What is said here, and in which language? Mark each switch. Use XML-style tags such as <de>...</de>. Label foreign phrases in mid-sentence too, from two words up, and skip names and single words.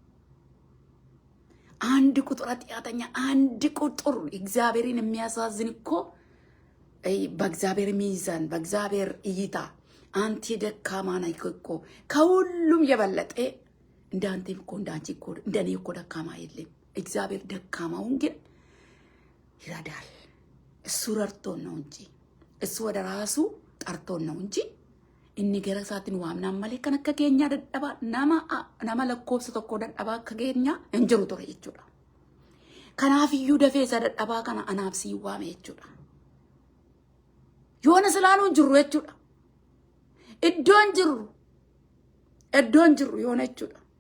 <am>አንድ ቁጥር ኃጢአተኛ አንድ ቁጥር እግዚአብሔርን የሚያሳዝን እኮ በእግዚአብሔር ሚዛን በእግዚአብሔር እይታ አንተ ደካማ ነህ እኮ ከሁሉም የበለጠ እንዳንተ እኮ እንዳንቺ እኮ እንደኔ እኮ ደካማ የለም። እግዚአብሔር ደካማውን ግን ይረዳል። እሱ ረድቶን ነው እንጂ እሱ ወደ ራሱ ጠርቶን ነው እንጂ</am> <om>inni gara isaatiin waamnaan malee kan akka keenya dadhabaa nama lakkoofsa tokko dadhabaa akka keenya hin jiru ture jechuudha. Kanaaf iyyuu dafee isa dadhabaa kana anaaf sii waame jechuudha. Yoona silaanuu hin jirru jechuudha. Iddoon jirru yoona jechuudha.</om>